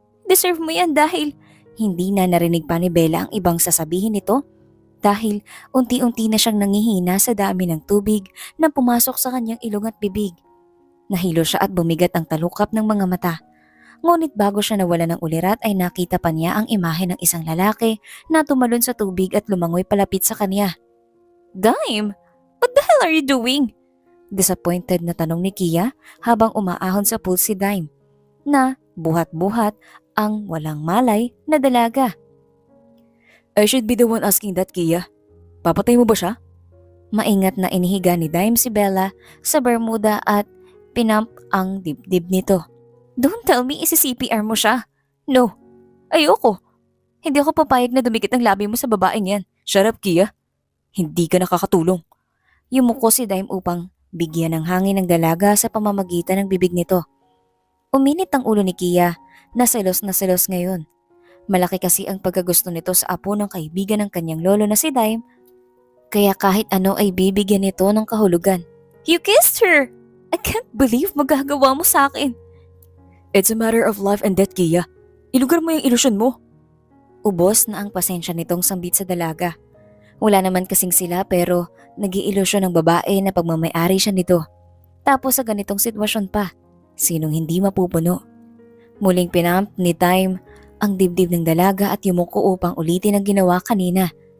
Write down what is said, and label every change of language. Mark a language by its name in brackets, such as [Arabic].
[Filipino] Deserve mo yan dahil hindi na narinig pa ni Bella ang ibang sasabihin nito dahil unti-unti na siyang nangihina sa dami ng tubig na pumasok sa kanyang ilong at bibig. Nahilo siya at bumigat ang talukap ng mga mata. Ngunit bago siya nawala ng ulirat ay nakita pa niya ang imahe ng isang lalaki na tumalon sa tubig at lumangoy palapit sa kanya. Dime, [English] what the hell are you doing? [Filipino] Disappointed na tanong ni Kia habang umaahon sa pool si Dime na buhat-buhat ang walang malay na dalaga. [English] I should be the one asking that, Kia. [Filipino] Papatay mo ba siya? Maingat na inihiga ni Dime si Bella sa bermuda at pinump ang dibdib nito. [English] Don't tell me [Filipino] isi-CPR mo siya. No, ayoko. Hindi ako papayag na dumikit ang labi mo sa babaeng yan. [English] Shut up, Kia. [Filipino] Hindi ka nakakatulong. Yumuko si Dime upang bigyan ng hangin ng dalaga sa pamamagitan ng bibig nito. Uminit ang ulo ni Kia na selos ngayon. Malaki kasi ang pagkagusto nito sa apo ng kaibigan ng kanyang lolo na si Dime, kaya kahit ano ay bibigyan nito ng kahulugan. [English] You kissed her! I can't believe [Filipino] magagawa mo sa akin. [English] It's a matter of life and death, Kia. [Filipino] Ilugar mo yung ilusyon mo. Ubos na ang pasensya nitong sambit sa dalaga. Wala naman kasing sila pero nag-iilusyon ng babae na pagmamayari siya nito. Tapos sa ganitong sitwasyon pa, sinong hindi mapupuno? Muling pinump ni Dime ang dibdib ng dalaga at yumuko upang ulitin ang ginawa kanina.